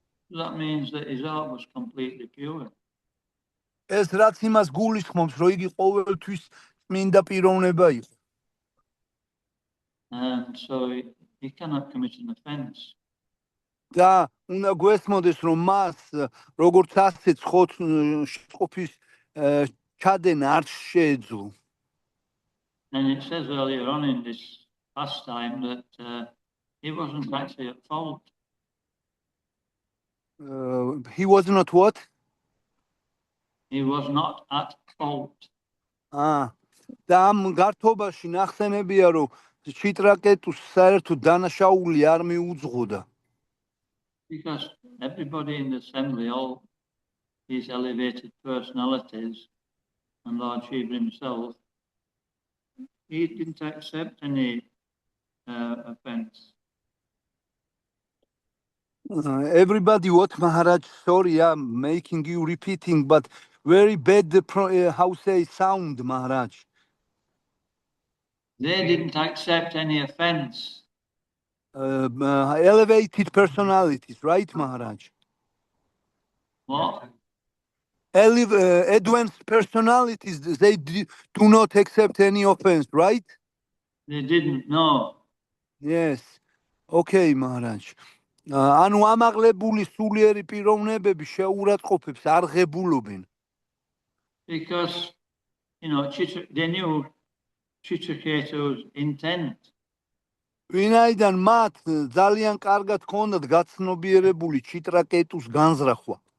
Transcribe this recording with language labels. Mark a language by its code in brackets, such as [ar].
[en] That means that his heart was completely pure. [ka] ეს რაც იმას გულისხმობს, რომ იგი ყოველთვის წმინდა პიროვნება იყო. [en] And so he cannot commit an offense. [ka] და უნდა გვესმოდეს, რომ მას როგორც ასეც შეწყობის ჩადენა არ შეეძლო. [en] And it says earlier on in this pastime that he wasn't actually at fault. He was not what? He was not at fault. [ka] და ამ გართობაში ნახსენებია, რომ ჩიტრაკეტუს საერთოდ დანაშაული არ მიუძღოდა. [en] Because everybody in the assembly, all these elevated personalities, and Lord Shiva himself, he didn't accept any offense. Everybody, what Maharaj? Sorry, I'm making you repeating, but very bad, how say, sound, Maharaj. They didn't accept any offense. Elevated personalities, right, Maharaj? What? Advanced personalities, they do not accept any offense, right? They didn't know. Yes. Okay, Maharaj. [ka] ანუ ამაღლებული სულიერი პიროვნებები შეურაცხყოფებს არ ღებულობენ. [en] Because, they knew Chitraketu's intent. [ka] ვინაიდან მათ ძალიან კარგად ჰქონდათ გაცნობიერებული ჩიტრაკეტუს განზრახვა.